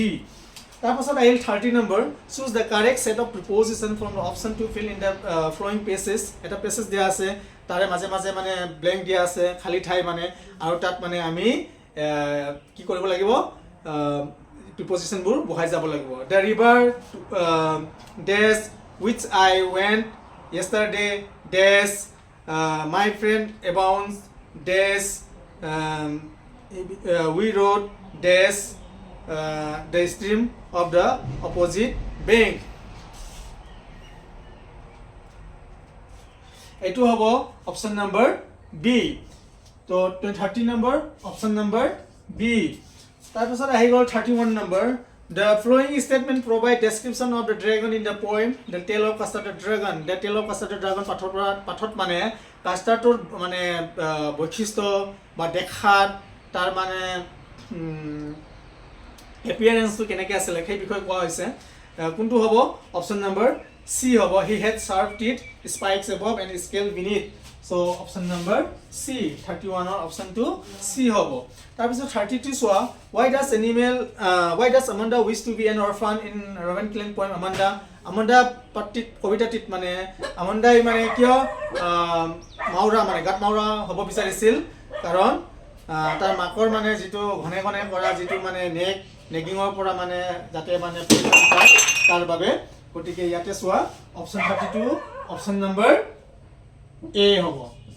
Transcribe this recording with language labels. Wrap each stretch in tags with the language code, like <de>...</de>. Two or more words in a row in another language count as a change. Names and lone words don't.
<as>তাৰপাছত আহিল</as> <en>30 নম্বৰ choose the correct set of preposition from the option to fill in the flowing passages.</en> <as>এটা পেছেজ দিয়া আছে তাৰে মাজে মাজে মানে ব্ল্যাঙ্ক দিয়া আছে খালি ঠাই মানে আৰু তাত মানে আমি কি কৰিব লাগিব preposition বোৰ বহাই যাব লাগিব.</as> <en>The river dash which I went yesterday dash my friend abounds dash we rode dash the stream of the opposite bank.</en> <as>এইটো হ'ব অপচন নম্বৰ বি. তো 30 নম্বৰ অপচন নম্বৰ বি. তাৰপিছত আহি গ'ল</as> <en>31 নম্বৰ the flowing statement provide description of the dragon in the poem the tale of Custard the dragon.</en> <as>The tale of Custard the dragon পাঠত মানে কাষ্টাৰটোৰ মানে বৈশিষ্ট্য বা দেখাত তাৰ মানে appearance to কেনেকৈ আছিল সেই বিষয়ে কোৱা হৈছে কোনটো হ'ব অপচন নম্বৰ C হ'ব</as> <en>he had sharp teeth spikes above and scale beneath. So option number C 31 or option 2 C হ'ব.</en> <as>তাৰপিছত 32 চোৱা</as> <en>why does Amanda wish to be an orphan in Ravenclaw poem</en> <as>Amanda পাটিত কবিতাটিত মানে Amanda মানে কিয় মাউৰা মানে গাত মাউৰা হ'ব বিচাৰিছিল কাৰণ তাৰ মাকৰ মানে যেটো ঘনে ঘনে কৰা যেটো মানে নেগিঙৰ পৰা মানে যাতে মানে তাৰ বাবে গতিকে ইয়াতে চোৱা অপচন 32 অপচন নম্বৰ A হ'ব.</as>